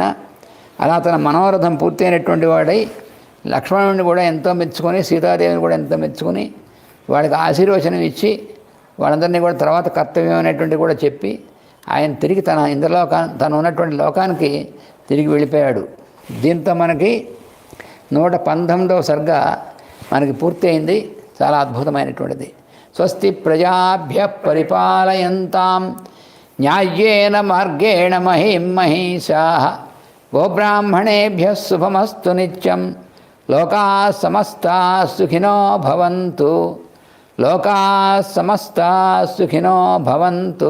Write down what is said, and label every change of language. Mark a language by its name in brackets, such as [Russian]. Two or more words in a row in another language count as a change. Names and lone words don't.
[Telugu] అలా తన మనోరథం పూర్తయినటువంటి వాడై లక్ష్మణుడిని కూడా ఎంతో మెచ్చుకొని, సీతాదేవిని కూడా ఎంతో మెచ్చుకొని వాడికి ఆశీర్వచనం ఇచ్చి వాళ్ళందరినీ కూడా తర్వాత కర్తవ్యం అనేటువంటి కూడా చెప్పి ఆయన తిరిగి తను ఉన్నటువంటి లోకానికి తిరిగి వెళ్ళిపోయాడు. దీంతో మనకి 119వ సర్గ మనకి పూర్తి అయింది. చాలా అద్భుతమైనటువంటిది. [Sanskrit] స్వస్తి ప్రజాభ్య పరిపాలయంతాం న్యాయేన మార్గేణ మహిం మహిషాః గోబ్రాహ్మణేభ్య శుభమస్తు నిత్యం. లోకాః సమస్తాః సుఖినో భవంతు. లోకాః సమస్తాః సుఖినో భవంతు.